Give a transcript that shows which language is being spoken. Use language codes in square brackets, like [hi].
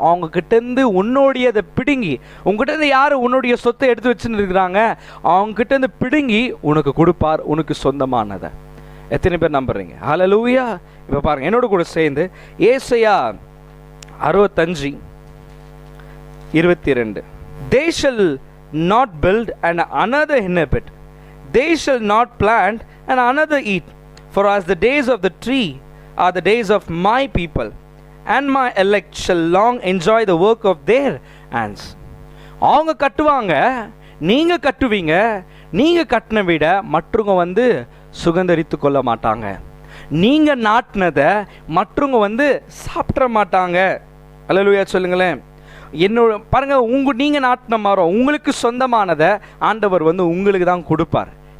[ta] அவங்க கிட்டேருந்து உன்னோடையதை பிடுங்கி, உங்ககிட்ட யார் உன்னுடைய சொத்தை எடுத்து வச்சுன்னு இருக்கிறாங்க, அவங்க கிட்டேருந்து பிடுங்கி உனக்கு கொடுப்பார், உனக்கு சொந்தமானதை. எத்தனை பேர் நம்புறீங்க? ஹல்லேலூயா. இப்போ பாருங்க என்னோட கூட சேர்ந்து ஏசாயா 65:22. [en] They shall not build and another inhabit, they shall not plant and another eat, for as the days of the tree are the days of my people, and my elect shall long enjoy the work of their hands. [ta] அவங்க கட்டுவாங்க, நீங்க கட்டுவீங்க, நீங்க கட்டின விட மற்றவங்க சுகந்தரித்து கொள்ள மாட்டாங்க. நீங்க நாட்டினதை மற்றவங்க சாப்பிட மாட்டாங்க. அல்லேலூயா சொல்லுங்களேன். என்னோட பாருங்க, நீங்க நாட்டின மரம் உங்களுக்கு சொந்தமானதை ஆண்டவர் உங்களுக்கு தான் கொடுப்பார்.